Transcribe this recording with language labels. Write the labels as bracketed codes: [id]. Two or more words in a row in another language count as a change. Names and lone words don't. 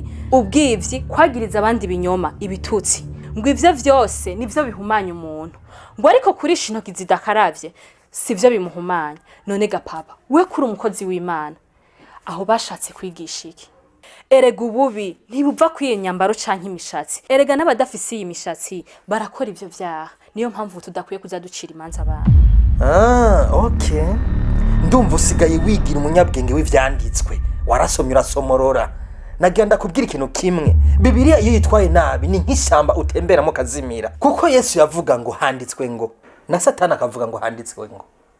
[rn] ubwivyi kwagiriza abandi binyoma ibitutsi ngo ivyo vyose nivyo bihumanya umuntu ngo ariko kurisha intoki zidakaravye sivyo bimuhumanya none gapapa we kuri umukozi w'Imana aho bashatse kwigisha iki erega ububi ntibuva kwiye nyambaro canke imishatsi erega n'abadafise iyi mishatsi barakora ivyo vyaha niyo mpamvu tudakwiye kuzaducira imanza abantu okay ndumva usigaye wigira umunyabwenge w'ivyanditswe warasomye urasomorora nagenda kubwira ikintu kimwe Bibiliya iyo yitwaye nabi ni nk'ishyamba utemberamo kazimira kuko Yesu yavuga ngo handitswe ngo na Satani akavuga ngo handitswe ngo